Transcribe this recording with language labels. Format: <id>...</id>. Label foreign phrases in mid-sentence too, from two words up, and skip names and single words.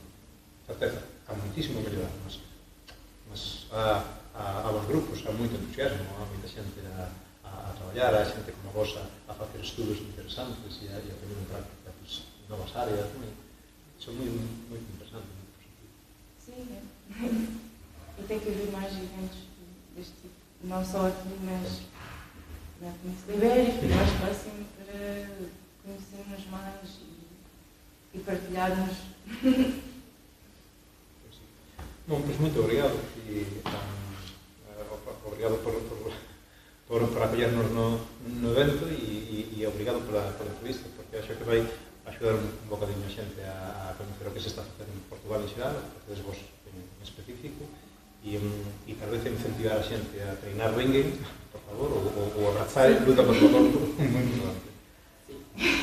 <gl>Certeza, há muitísimo mellorar, mas há bons grupos, há moito entusiasmo, há moita xente a traballar, há xente como vos a facer estudos interesantes e a poner en práctica novas áreas, iso é moi interesante, moi positivo.</gl> <pt>Sim, é. E tem que haver mais eventos deste tipo, não só aqui, mas na Península Ibérica, mais próximo, para conhecermos mais e partilharmos.</pt> <gl>Bom, pois</gl> <pt>muito obrigado</pt> <gl>e obrigado por apoiarnos no evento e obrigado pola entrevista, porque acho que vai axudar un bocadinho a xente a conocer o que se está facendo en Portugal en xeral, facedes vos en específico, e tal vez incentivar a xente a treinar ringue, por favor, ou abrazar luta por favor, moi importante.</gl>